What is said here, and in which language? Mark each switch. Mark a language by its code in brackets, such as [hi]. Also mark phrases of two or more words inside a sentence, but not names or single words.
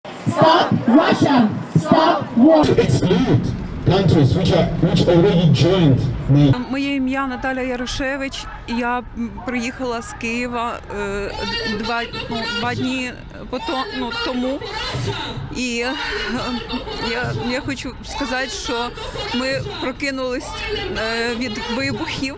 [en] Stop Russia! Stop war! To exclude countries which already joined NATO. [uk] Моє ім'я Наталя Ярошевич. Я приїхала з Києва два дні тому. І я хочу сказати, що ми прокинулись від вибухів.